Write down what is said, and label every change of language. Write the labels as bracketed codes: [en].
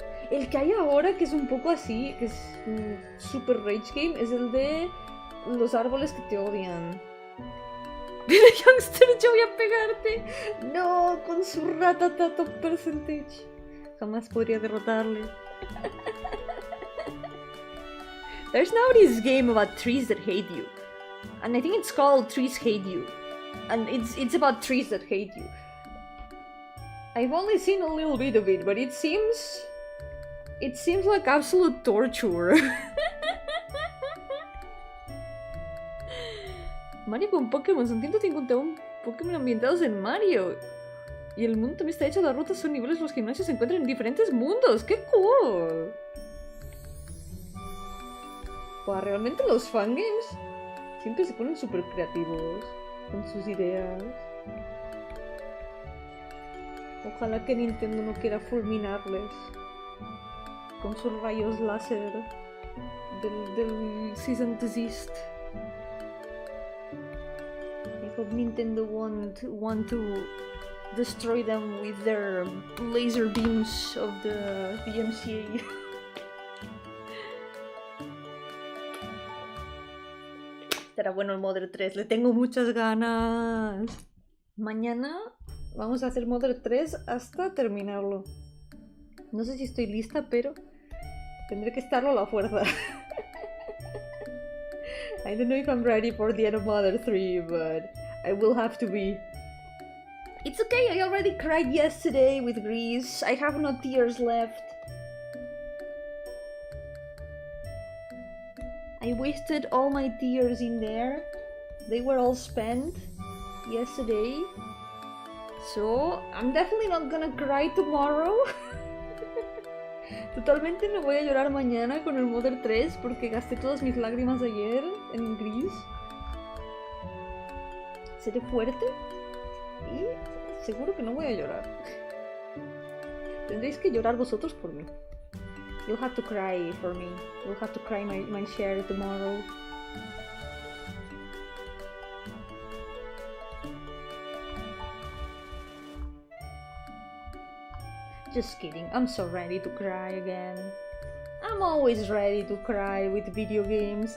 [es] El que hay ahora, que es un poco así, que es un super rage game, es el de los árboles que te odian. Pero Youngster, yo voy a pegarte. No, con su ratatato percentage. Jamás podría derrotarle. [en] There's now this game about trees that hate you. And I think it's called Trees Hate You. And it's about trees that hate you. I've only seen a little bit of it, but it seems like absolute torture. [es] Mario con Pokémon, son 151 Pokémon ambientados en Mario. Y el mundo también está hecho, las rutas son niveles, los gimnasios se encuentran en diferentes mundos. ¡Qué cool! Wow, realmente los fangames siempre se ponen súper creativos con sus ideas. Ojalá que Nintendo no quiera fulminarles con sus rayos láser del Cease and Desist. [en] I hope Nintendo won't want to destroy them with their laser beams of the DMCA. [es] Estará bueno el Mother 3, le tengo muchas ganas. Mañana vamos a hacer Mother 3 hasta terminarlo. No sé si estoy lista, pero tendré que estarlo a la fuerza. [en] I don't know if I'm ready for the end of Mother 3, but I will have to be. It's okay, I already cried yesterday with Grease. I have no tears left. I wasted all my tears in there. They were all spent yesterday. So, I'm definitely not gonna cry tomorrow. [es] Totalmente no voy a llorar mañana con el Mother 3 porque gasté todas mis lágrimas ayer en Gris. Seré fuerte y seguro que no voy a llorar. Tendréis que llorar vosotros por mí. [en] You'll have to cry for me. You'll have to cry my share tomorrow. Just kidding, I'm so ready to cry again. I'm always ready to cry with video games.